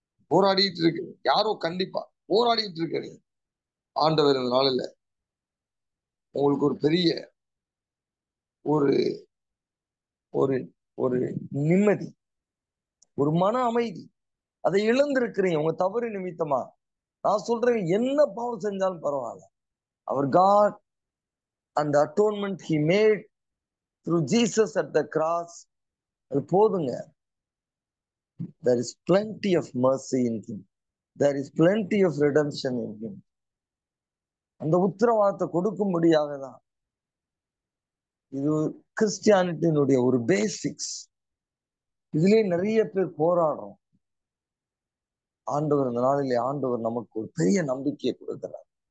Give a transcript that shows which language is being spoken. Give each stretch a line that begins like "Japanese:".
Tamil: போராடிட்டு இருக்கு யாரோ, கண்டிப்பா போராடிட்டு இருக்கிறீங்க. ஆண்டவர் இந்த நாளில் உங்களுக்கு ஒரு பெரிய ஒரு ஒரு ஒரு நிம்மதி, ஒரு மன அமைதி, அதை இழந்திருக்கிறீங்க உங்க தவறு நிமித்தமா. நான் சொல்றேன், என்ன பாவம் செஞ்சாலும் பரவாயில்ல, அவர்
English: God and the atonement he made through Jesus at the cross,
Tamil: அது போதுங்க.
English: There is plenty of mercy in him. There is plenty of redemption in him.
Tamil: அந்த உத்தரவாதத்தை கொடுக்கும்படியாக தான் இது கிறிஸ்டியானிட்டியினுடைய ஒரு பேசிக்ஸ். இதுலயே நிறைய பேர் போராடுறோம். ஆண்டவர் இந்த நாளிலே ஆண்டவர் நமக்கு ஒரு பெரிய நம்பிக்கையை கொடுக்கிறார்.